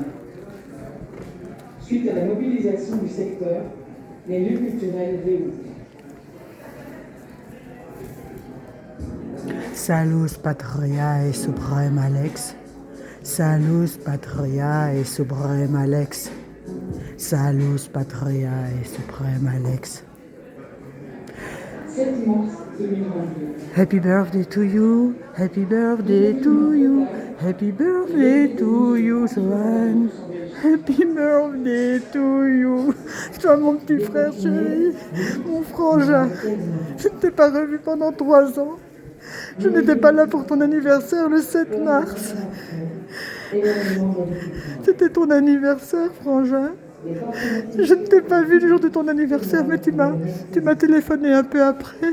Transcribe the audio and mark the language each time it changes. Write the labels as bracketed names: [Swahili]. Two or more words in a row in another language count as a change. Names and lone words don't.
[French] Suite à la mobilisation du secteur, les lieux culturels réouvrent. [Latin] Salus Patriae Supreme Alex. Salus Patriae Supreme Alex. Salus Patriae Supreme Alex. [French] 7 mars 2022. [English] Happy birthday to you, happy birthday to you, happy birthday to you, Swan. Happy birthday to you. [French] Toi, mon petit frère chéri, mon frangin. Je ne t'ai pas revu pendant 3 ans. Je n'étais pas là pour ton anniversaire le 7 mars. C'était ton anniversaire, frangin. Je ne t'ai pas vu le jour de ton anniversaire, mais tu m'as téléphoné un peu après.